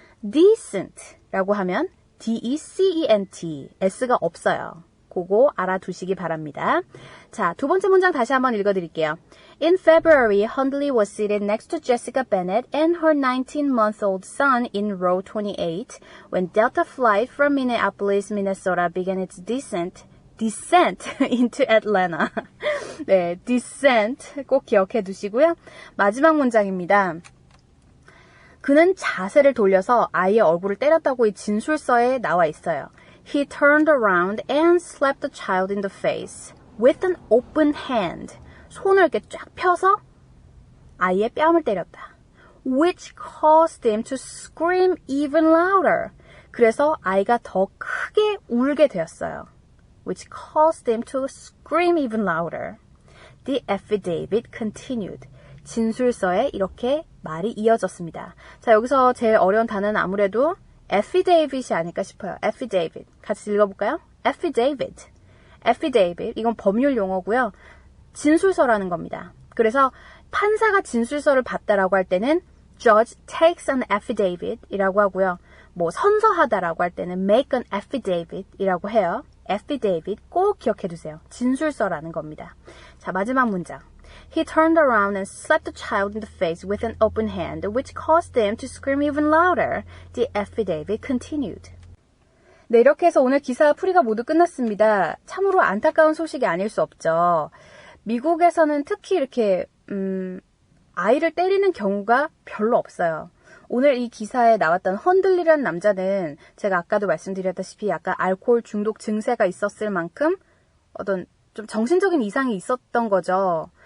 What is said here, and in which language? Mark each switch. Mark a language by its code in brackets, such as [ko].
[ko] decent라고 하면 D-E-C-E-N-T. S가 없어요. 그거 알아두시기 바랍니다. 자, 두 번째 문장 다시 한번 읽어드릴게요. [en] In February, Hundley was seated next to Jessica Bennett and her 19-month-old son in row 28 when Delta flight from Minneapolis, Minnesota began its descent into Atlanta. [ko] 네, descent 꼭 기억해 두시고요. 마지막 문장입니다. 그는 자세를 돌려서 아이의 얼굴을 때렸다고 이 진술서에 나와 있어요. [en] He turned around and slapped the child in the face with an open hand. [ko] 손을 이렇게 쫙 펴서 아이의 뺨을 때렸다. [en] Which caused him to scream even louder. [ko] 그래서 아이가 더 크게 울게 되었어요. [en] Which caused him to scream even louder. The affidavit continued. [ko] 진술서에 이렇게 말이 이어졌습니다. 자, 여기서 제일 어려운 단어는 아무래도 affidavit이 아닐까 싶어요. affidavit. 같이 읽어볼까요? affidavit. affidavit, 이건 법률 용어고요. 진술서라는 겁니다. 그래서 판사가 진술서를 받다라고 할 때는 [en] judge takes an affidavit [ko] 이라고 하고요. 뭐 선서하다라고 할 때는 [en] make an affidavit [ko] 이라고 해요. affidavit 꼭 기억해 두세요. 진술서라는 겁니다. 자, 마지막 문장. [en] He turned around and slapped the child in the face with an open hand, which caused them to scream even louder. The affidavit continued. [ko] 네, 이렇게 해서 오늘 기사 풀이가 모두 끝났습니다. 참으로 안타까운 소식이 아닐 수 없죠. 미국에서는 특히 이렇게 아이를 때리는 경우가 별로 없어요. 오늘 이 기사에 나왔던 헌들리라는 남자는 제가 아까도 말씀드렸다시피 약간 알코올 중독 증세가 있었을 만큼 어떤 좀 정신적인 이상이 있었던 거죠.